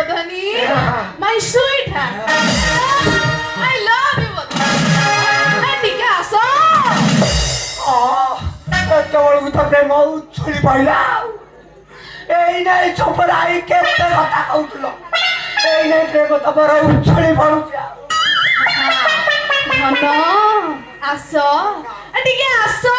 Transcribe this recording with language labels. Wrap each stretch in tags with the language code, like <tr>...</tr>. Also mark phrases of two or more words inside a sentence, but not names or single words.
<en>Bodhani. My sweetheart. I love you, Bodhani. And Picasso.</en> <or>କେତେବେଳକୁ ତ ପ୍ରେମ ଉଛୁଳି ପଇଲା ଏଇ ନାଇଁ ଚୋପରାଇ କେତେ କଥା କହୁଥିଲ ଏଇ ନାଇଁ ପ୍ରେମ ତମର ଉଛୁଳି ପଡୁଛି ଧନ ଆସ ଟିକେ ଆସ</or>